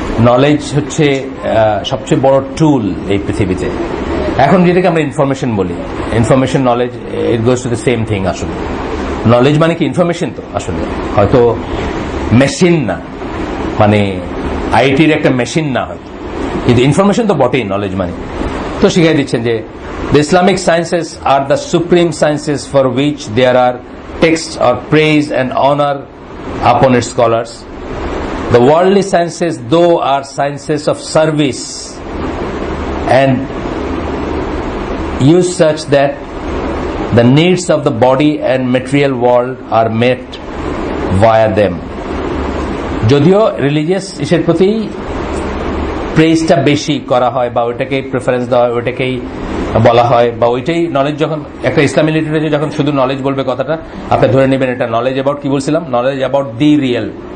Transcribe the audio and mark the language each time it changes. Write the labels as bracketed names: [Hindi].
[Bangla] Knowledge হচ্ছে সবচেয়ে বড় টুল এই পৃথিবীতে। এখন যেটাকে আমরা ইনফরমেশন বলি, information knowledge, [English] It goes to the same thing. [Bangla] আসলে নলেজ মানে কি? ইনফরমেশন তো আসলে হয়তো মেশিন না, মানে আইটির একটা মেশিন না হয়তো, কিন্তু ইনফরমেশন তো বটেই নলেজ মানে। তো শিখাই দিচ্ছেন যে [English] the Islamic sciences are the supreme sciences for which there are texts of praise and honor upon its scholars. The worldly sciences though are sciences of service and use such that the needs of the body and material world are met via them. [Bangla] যদিও religious ইসের প্রতি প্রেজটা বেশি করা হয় বা ওইটাকে preference দেওয়া হয়, ওইটাকেই বলা হয়, বা ওইটাই নলেজ। যখন একটা ইসলামী লিটারেচার যখন শুধু নলেজ বলবে কথাটা, আপনি ধরে নেবেন এটা নলেজ অ্যাবাউট, কি বলছিলাম, [English] Knowledge about the real.